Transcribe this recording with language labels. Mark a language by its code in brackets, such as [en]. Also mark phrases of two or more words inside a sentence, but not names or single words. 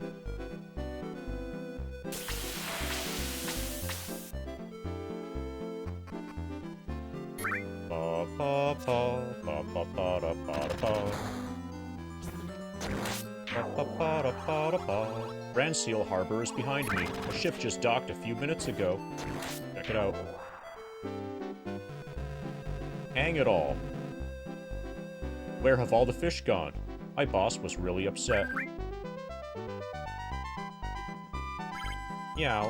[en] Pa pa pa pa pa pa da pa da pa. Pa pa pa da pa da pa. Grand Seal Harbor is behind me. A ship just docked a few minutes ago. Check it out. Hang it all. Where have all the fish gone? My boss was really upset. Meow.